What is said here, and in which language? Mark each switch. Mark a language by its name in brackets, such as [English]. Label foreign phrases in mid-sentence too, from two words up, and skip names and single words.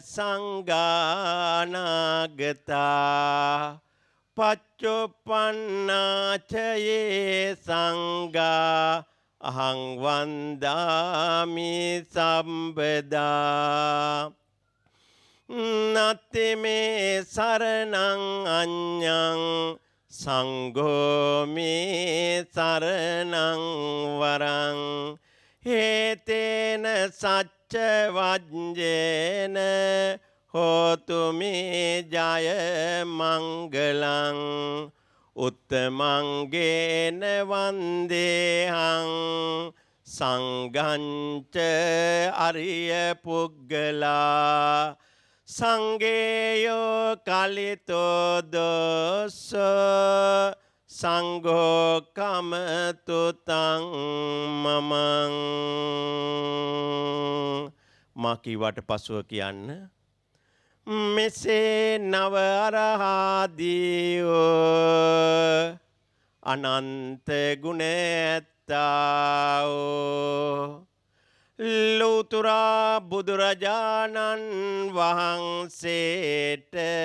[Pali] සංඝානාගතා පච්චුප්පන්නාච යේ සංඝා අහං වන්දාමි සම්බදා නත්ති මේ සරණං අඤ්ඤං සංඝෝ මේ සරණං වරං හේතේන සච්ච වජ්ජේන හෝතු මේ ජය මංගලං උත්තමංගේන වන්දේහං සංඝංච අරිය පුග්ගලා සංගේයෝ කලිතෝ දෝස සංඝෝ කමතුතං මමං [Sinhala] මා කීවට පසුව කියන්න මෙසේ නව අරහාදීෝ අනන්ත ගුණ ඇත්තාෝ ලෝතුරා බුදුරජාණන් වහන්සේට